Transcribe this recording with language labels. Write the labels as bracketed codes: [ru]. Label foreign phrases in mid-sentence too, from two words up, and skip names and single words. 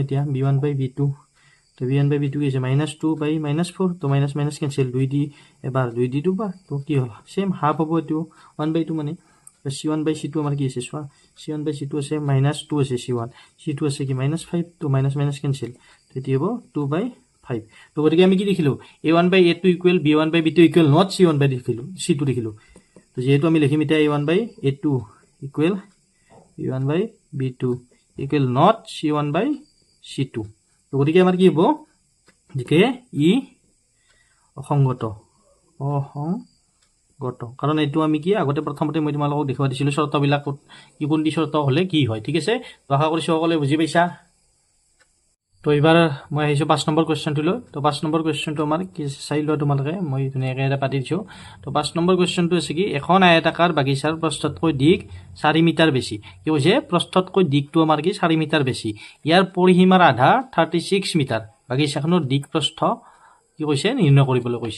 [as] এতিয়া b1/b2 তো b1/b2 কি আছে -2/-4 তো [en] minus minus cancel [as] 2 দি এবাৰ 2 দি দুবাৰ তো কি হ'ল সেম হাফ হ'ব এটো 1/2 মানে c1/c2 আমাৰ কি আছে চোৱা c1/c2 আছে -2 আছে c2 আছে কি -5 তো [en] minus minus cancel [as] তেতি হ'ব 2/5 তো গতিকে আমি কি দেখিলো a1/a2 = b1/b2 = not c1/c2 দেখিলো তো যেহেতু আমি লিখিম এটা a1/a2 = b1/b2 = not c1/c2 তো গতিকে আমাৰ কি হ'ব যে ই অসংগত কাৰণ এইটো আমি কি আগতে প্ৰথমতে মই তোমালোকক দেখুৱা দিছিলো শৰ্তবিলাক কি কোনটি শৰ্ত হলে কি হয় ঠিক আছে তো আশা কৰিছো সকলোৱে বুজি পাইছা তো এবাৰ মই আহিছো 5 নম্বৰ কোৱেশ্চনটো লৈ তো 5 নম্বৰ কোৱেশ্চনটো আমাৰ কি চাই লোৱা তোমালোকে মই ধুনীয়াকৈ এটা পাতি দিছো তো 5 নম্বৰ কোৱেশ্চনটো আছে কি এখন আয়তাকাৰ বাগিচাৰ প্ৰস্থতকৈ দিক 4 মিটাৰ বেছি কি হৈছে প্ৰস্থতকৈ দিকটো আমাৰ কি 4 মিটাৰ বেছি ইয়াৰ পৰিসীমাৰ আধা 36 মিটাৰ বাগিচাখনৰ দিক প্ৰস্থ কি কৈছে নিৰ্ণয় কৰিবলৈ কৈছে।